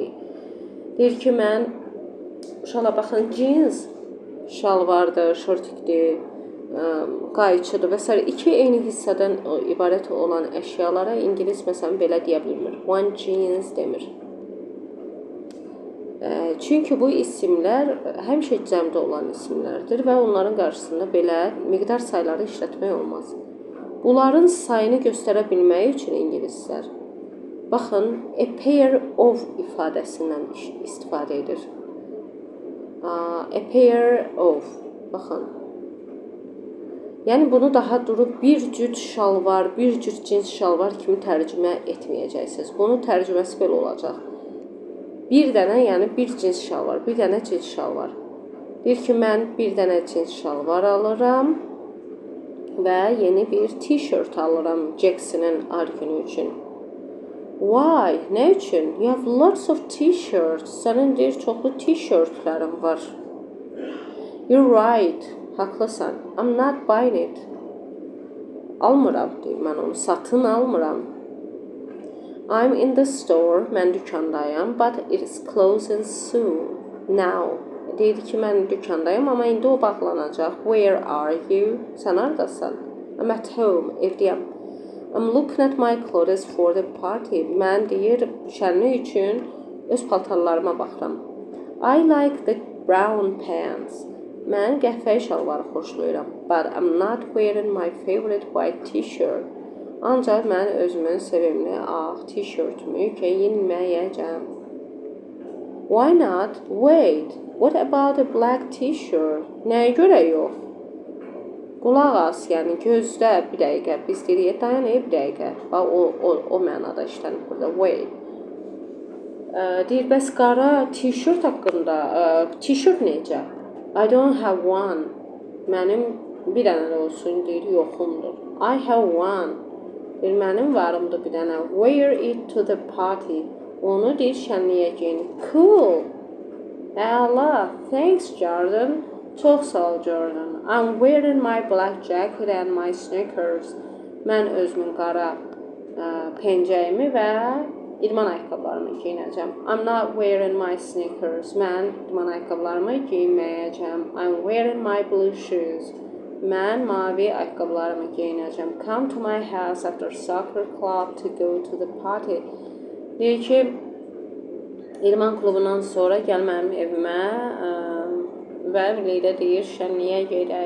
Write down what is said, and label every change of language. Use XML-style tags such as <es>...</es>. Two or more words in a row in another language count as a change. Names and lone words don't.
<az>Deyir ki, mən uşaqlar baxın, jeans şalvardır, şortikdir, qayçıdır və s. İki eyni hissədən ibarət olan əşyalara ingilis məsələn belə deyə bilmir.</az> <en>One jeans demir.</en> <az>Çünki bu isimlər həmişə cəmdə olan isimlərdir və onların qarşısında belə miqdar sayları işlətmək olmaz. Bunların sayını göstərə bilmək üçün ingilislər baxın,</az> <en>a pair of</en> <az>ifadəsindən istifadə edir.</az> <en>A pair of,</en> <az>baxın. Yəni bunu daha durub bir cüt şalvar, bir cüt cins şalvar kimi tərcümə etməyəcəksiniz. Bunun tərcüməsi belə olacaq. Bir dənə, yəni bir cins şalvar, bir dənə cins şalvar. Deyir ki, mən bir dənə cins şalvar alıram və yeni bir t-shirt alıram Jackson'ın ad günü üçün. Why? Nə üçün?</az> <en>You have lots of t-shirts.</en> <az>Sənin deyir, çoxlu t-shirtlərin var.</az> <en>You're right. Haqlısan. I'm not buying it.</en> <az>Almıram, deyir, mən onu satın almıram.</az> <en>I'm in the store,</en> <az>mən dükandayam,</az> <en>but it's closing soon. Now.</en> <az>Deyir ki, mən dükandayam, amma indi o bağlanacaq.</az> <en>Where are you?</en> <az>Sən haradasan?</az> <en>I'm at home, evdəyəm. I'm looking at my clothes for the party.</en> <az>Mən deyir, şənlik üçün öz paltarlarıma baxıram.</az> <en>I like the brown pants.</en> <az>Mən qəhvəyi şalvarı xoşlayıram.</az> <en>But I'm not wearing my favorite white t-shirt.</en> <az>Ancaq mən özümün sevimli ağ t-shirtümü geyinməyəcəm.</az> <en>Why not? Wait, what about a black t-shirt?</en> <az>Nəyə görə yox? Qulaq as, yəni gözlə bir dəqiqə. Biz deyirik, dayan bir dəqiqə. Bax, o mənada işlənir burada.</az> <en>Wait.</en> <az>Deyir, bəs qara t-shirt haqqında, t-shirt necə?</az> <en>I don't have one.</en> <az>Mənim bir dənə də olsun, deyir, yoxumdur.</az> <en>I have one.</en> <az>Deyir, mənim varımdır bir dənə.</az> <en>Wear it to the party.</en> <az>Onu deyir, şənliyə giyin.</az> <en>Cool. Əla. Thanks, Jordan.</en> <az>Çox sağ ol, Jordan.</az> <en>I'm wearing my black jacket and my sneakers.</en> <az>Mən özümün qara pencəyimi və idman ayaqqabılarımı giyinəcəm.</az> <en>I'm not wearing my sneakers.</en> <az>Mən idman ayaqqabılarımı giyinməyəcəm.</az> <en>I'm wearing my blue shoes.</en> <az>Mən mavi ayaqqabılarımı geyinəcəm.</az> <en>Come to my house after soccer club to go to the party.</en> <az>Deyir ki, idman klubundan sonra gəl mənim evimə və birlikdə deyir, şənliyə gedək.</az>